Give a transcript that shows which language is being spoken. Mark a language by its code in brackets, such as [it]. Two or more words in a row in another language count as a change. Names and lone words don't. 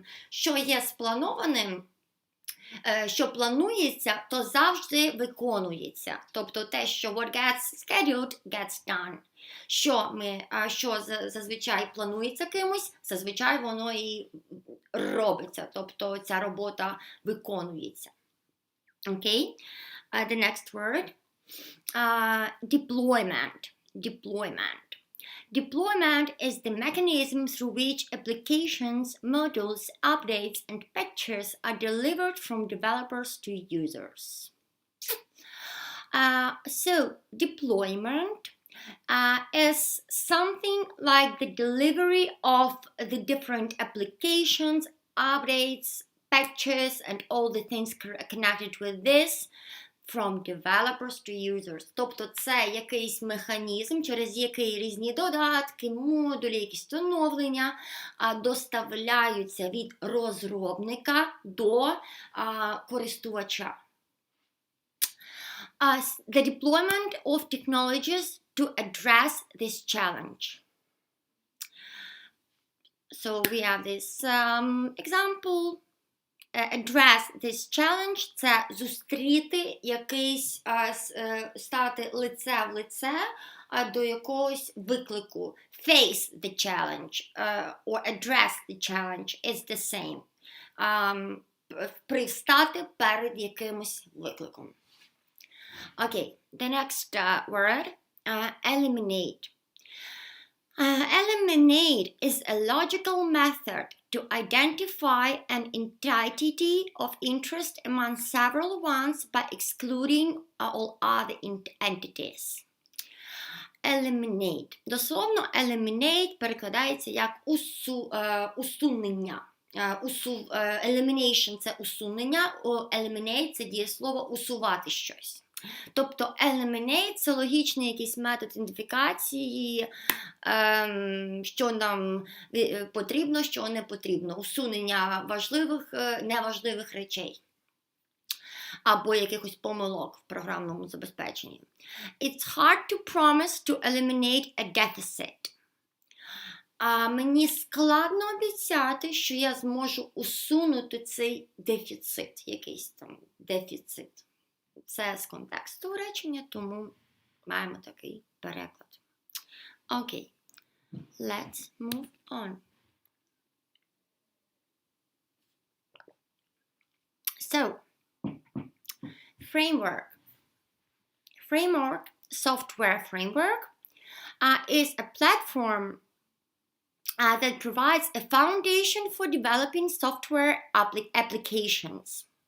[uk] Що є спланованим, що планується, то завжди виконується. Тобто те, що [en] what gets scheduled, gets done. [uk] Що зазвичай планується кимось, зазвичай воно і робиться. Тобто ця робота виконується. Окей? [en] The next word, deployment. Deployment is the mechanism through which applications, modules, updates, and patches are delivered from developers to users. So deployment is something like the delivery of the different applications, updates, patches, and all the things connected with this from developers to users. [uk] Тобто це якийсь механізм, через який різні додатки, модулі, якісь оновлення доставляються від розробника до користувача. [en] The deployment of technologies to address this challenge. So we have this example. Address this challenge – [uk] це зустріти якийсь, стати лице в лице до якогось виклику. [en] Face the challenge or address the challenge is the same. [uk] Пристати перед якимось викликом. Okay, the next word, eliminate. Eliminate is a logical method to identify an entity of interest among several ones by excluding all other entities. Eliminate. Дословно, eliminate перекладається як усунення. Elimination – це усунення, eliminate – це дієслово усувати щось. Тобто eliminate – це логічний якийсь метод ідентифікації, що нам потрібно, що не потрібно. Усунення важливих, неважливих речей. Або якихось помилок в програмному забезпеченні. [en] It's hard to promise to eliminate a deficit. [uk] Мені складно обіцяти, що я зможу усунути цей дефіцит, якийсь там дефіцит. Це з контексту речення, тому маємо такий переклад. Окей, [en] let's move on. So, framework. Software framework, is a platform that provides a foundation for developing software applications.